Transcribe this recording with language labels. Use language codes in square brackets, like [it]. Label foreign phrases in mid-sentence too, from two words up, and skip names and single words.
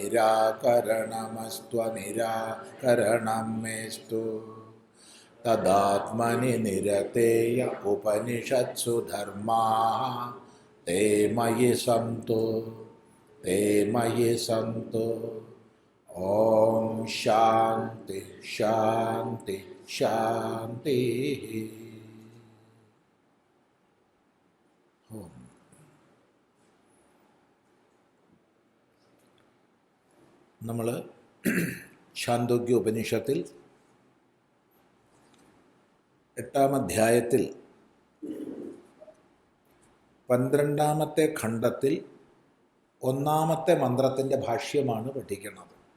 [sa] निराकरणमस्त्वनिराकरणं मेस्तु तदात्मनि निरतेय उपनिषत्सु धर्माः ते मयि सन्तु ओम शांति शांति शांति। [ml] നമ്മൾ ഛാന്ദോഗ്യ ഉപനിഷത്തിൽ 8-ാം അധ്യായത്തിൽ 12-ാമത്തെ ഖണ്ഡത്തിൽ 1-ാമത്തെ മന്ത്രത്തിൻ്റെ ഭാഷ്യമാണ് പഠിക്കുന്നത്.